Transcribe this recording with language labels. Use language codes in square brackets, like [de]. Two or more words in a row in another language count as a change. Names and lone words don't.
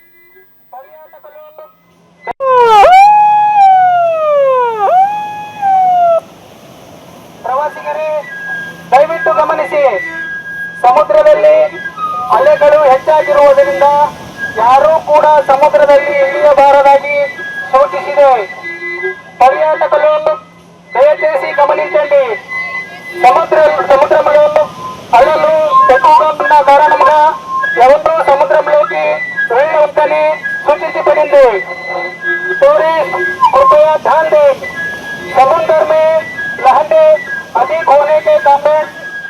[kn] ಪ್ರವಾಸಿಗರೇ ದಯವಿಟ್ಟು ಗಮನಿಸಿ, ಸಮುದ್ರದಲ್ಲಿ ಅಲೆಗಳು ಹೆಚ್ಚಾಗಿರುವುದರಿಂದ ಯಾರೂ ಕೂಡ ಸಮುದ್ರದಲ್ಲಿ ಇಳಿಯಬಾರದಾಗಿ ಸೂಚಿಸಿದೆ. [te] పర్యాటకులు దయచేసి గమనించండి. సముద్రంలో అలలు ఎక్కువగా ఉన్న కారణంగా ఎవరు సముద్రంలోకి వెళ్ళవద్దని సూచించబడింది. [hi] टूरिस्ट कृपया ध्यान दें, समुद्र में लहरें अधिक होने के कारण